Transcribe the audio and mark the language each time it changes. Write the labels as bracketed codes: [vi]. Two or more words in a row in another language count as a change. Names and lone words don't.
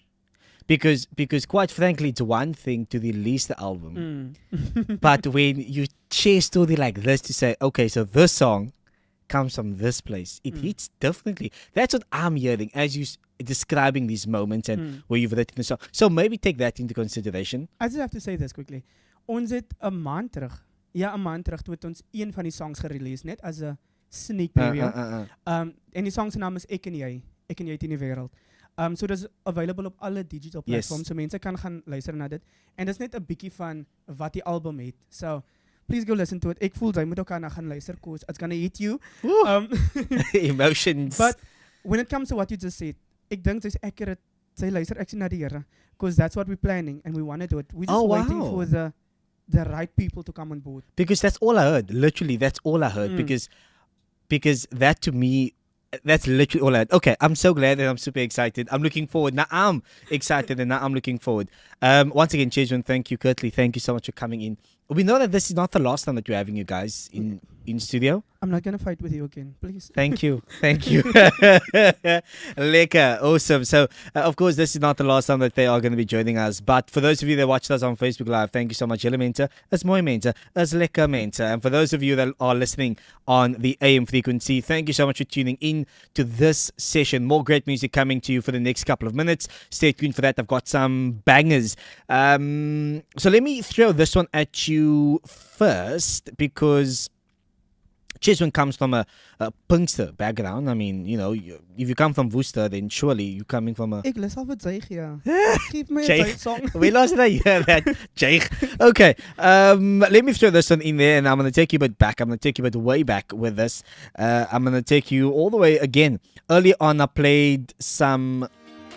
[en] Because quite frankly, it's one thing to release the album, but when you share story like this to say, okay, so this song comes from this place, it hits differently. That's what I'm hearing as you describing these moments and where you've written the song. So maybe take that into consideration. I just have to say this quickly. [af] Ons het 'n maand terug, een maand terug, toe het ons een van die songs gereleased, net as 'n [en] sneak preview. [af] En die song se naam is Ek en Jy teen die wêreld. [en] So that's available [af] op alle [en] digital platforms. [af] So mense kan gaan luister na dit. En dit is net 'n bietjie van wat die album het. [en] So please go listen to it. [af] Ek voel jy moet ook aan gaan luister, [en] cause it's gonna hit you. Emotions. But when it comes to what you just said, [af] ek dink sy's accurate. Sy luister actually na die Here, [en] because that's what we're planning and we want to do it. We're just waiting for the right people to come on board. Because that's all I heard. Literally, that's all I heard. Because that to me, that's literally all I had. Okay, I'm so glad and I'm super excited. I'm looking forward. Now I'm excited and now I'm looking forward. Once again, Cheswyn, thank you. Curtly, thank you so much for coming in. We know that this is not the last time that we're having you guys in studio. I'm not going to fight with you again, please. Thank you. Thank you. Lekker. Awesome. So, of course, this is not the last time that they are going to be joining us. But for those of you that watched us on Facebook Live, thank you so much. [af] Julle mense, is mooi mense, is lekker mense. [en] And for those of you that are listening on the AM frequency, thank you so much for tuning in to this session. More great music coming to you for the next couple of minutes. Stay tuned for that. I've got some bangers. So let me throw this one at you first, because Cheswyn comes from a punkster background. I mean, you know, if you come from Worcester, then surely you're coming from a... [af] Ek lus al wat Zeig, ja. Geef my 'n Zeig song. [en] We lost that, yeah, that Jake. Okay, let me throw this one in there, and I'm going to take you a bit back. I'm going to take you a bit way back with this. I'm going to take you all the way again. Early on, I played some